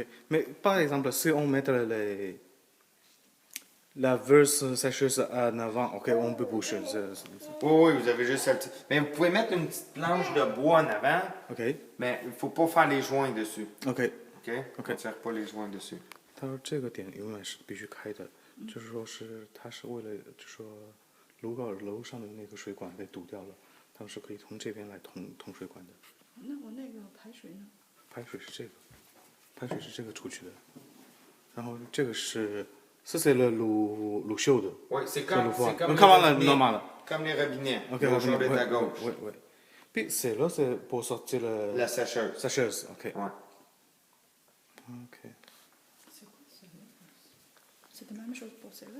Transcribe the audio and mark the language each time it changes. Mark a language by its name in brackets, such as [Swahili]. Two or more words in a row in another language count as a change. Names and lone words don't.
[French] Mais par exemple, si on met la verse sécheuse en avant, ok, on peut boucher. Oui, vous avez juste celle-ci. Mais vous pouvez mettre une petite planche de bois en avant, Ok. mais il faut pas faire les joints dessus. Ok. OK? On ne tire pas les joints dessus. [Chinese] 他说这个点永远是必须开的，就是说是它是为了就是说楼上的那个水管被堵掉了，他们是可以从这边来通水管的。那我那个排水呢？排水是这个，排水是这个出去的，然后这个是 [French] ça c'est l'eau chaude. Oui, c'est comme les normal. Comme les robinets. Ok, L'eau chaude est à ouais, gauche. ouais, ouais. Puis là c'est pour sortir La sécheuse. sécheuse, ok. Ouais. Ok. C'est quoi celle-là? C'est la même chose pour celle-là?